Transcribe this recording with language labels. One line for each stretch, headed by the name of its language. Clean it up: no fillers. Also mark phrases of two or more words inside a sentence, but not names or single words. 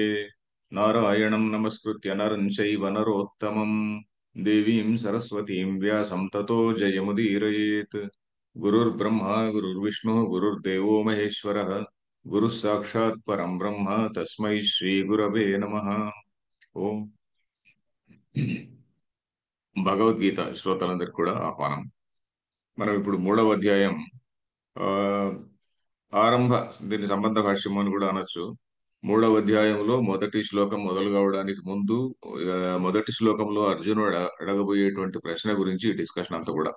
Sanskrit: नारायणं नमस्कृत्य नरं चैव नरोत्तमं देवीं सरस्वतीं व्यासं ततो जयमुदीरयेत्। गुरुर्ब्रह्मा गुरुर्विष्णुः गुरुर्देवो महेश्वरः गुरुः साक्षात् परं ब्रह्म तस्मै श्रीगुरवे नमः।
Telugu: ఓం భగవద్గీత శ్రోతలందరికీ కూడా ఆహ్వానం. మనం ఇప్పుడు మూడవ అధ్యాయం ఆ, ఆరంభ దీని సంబంధ భాష్యం అని కూడా అనొచ్చు. మూడవ అధ్యాయంలో మొదటి శ్లోకం మొదలు కావడానికి ముందు మొదటి శ్లోకంలో అర్జునుడు అడగబోయేటువంటి ప్రశ్న గురించి డిస్కషన్ అంతా కూడా.